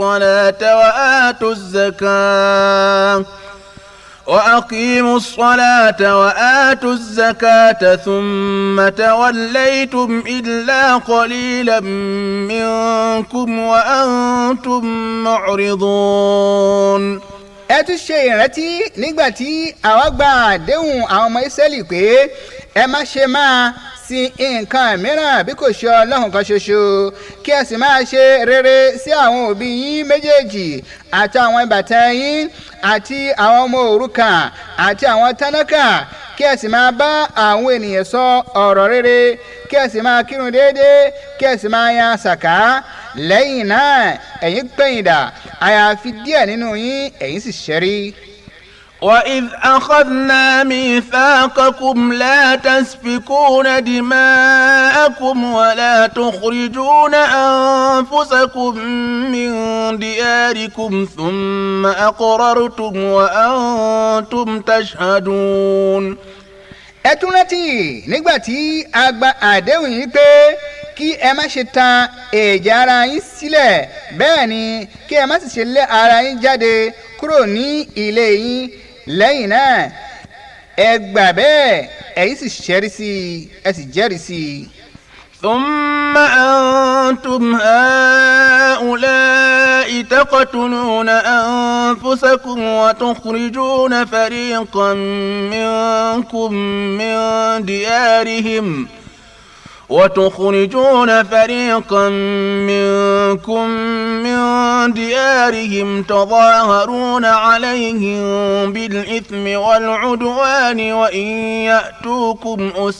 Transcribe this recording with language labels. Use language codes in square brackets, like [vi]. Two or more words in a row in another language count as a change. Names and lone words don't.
[ar] الصلاة وآتوا الزكاة ثم توليتم إلا قليلا منكم وأنتم معرضون. [yo] ẹ tún ṣe ìrántí nígbà tí àwa gba àdéhùn àwọn ọmọ Ísírẹ́lì pé ẹ má ṣe máa sin nǹkan mìíràn bí kò ṣe Ọlọ́run kan ṣoṣo kí ẹ sì máa ṣe rere sí àwọn òbí yín méjèèjì àti àwọn ìbátan yín àti àwọn ọmọ òrukàn àti àwọn tálákà kí ẹ sì máa bá àwọn ènìyàn sọ ọ̀rọ̀ rere kí ẹ sì máa kírun déédéé kí ẹ sì máa yan sàká. lẹ́yìn náà ẹ̀yin pẹ̀yìndà àyàfi díẹ̀ nínú yín ẹ̀yin sì ṣẹ́rí. [ar] وإذ أخذنا ميثاقكم لا تسفكون دماءكم ولا تخرجون أنفسكم من دياركم ثم أقررتم وأنتم تشهدون. [yo] ẹ tún rántí nígbà tí a gba àdéhùn yìí pé kí ẹ má ṣe tan ẹ̀jẹ̀ ara yín sílẹ̀ bẹ́ẹ̀ ni kí ẹ má sì ṣe lé ara yín jáde kúrò ní ilé yín lẹ́yìn náà ẹ gbà bẹ́ẹ̀ ẹ̀yin sì ṣẹ́rí sí i ẹ sì jẹ́rìí sí i. [ar] ثم أنتم هؤلاء تقتلون أنفسكم وتخرجون فريقا منكم من ديارهم تظاهرون عليهم بالإثم والعدوان وإن يأتوكم